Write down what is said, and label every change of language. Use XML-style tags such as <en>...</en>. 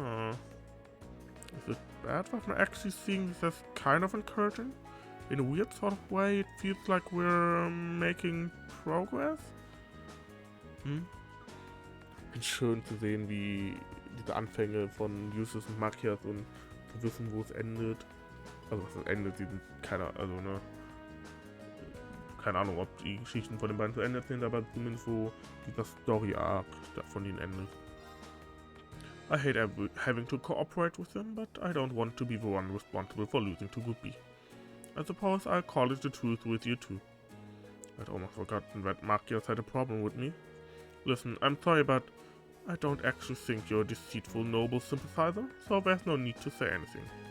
<en>Is it bad that I'm actually seeing this as kind of encouraging? In a weird sort of way, it feels like we're making progress?</en> <de>Bin schön zu sehen, wie diese Anfänge von Jusis und Matthias und zu wissen, wo es endet. Also was es endet, keine Ahnung, ob die Geschichten von den beiden zu Ende sind, aber zumindest wo dieser Story-Arc von ihnen endet.</de> <en>I hate having to cooperate with them, but I don't want to be the one responsible for losing to Group B. I suppose I'll call it the truth with you too. I'd almost forgotten that Matthias had a problem with me. Listen, I'm sorry, but I don't actually think you're a deceitful noble sympathizer, so there's no need to say anything.</en>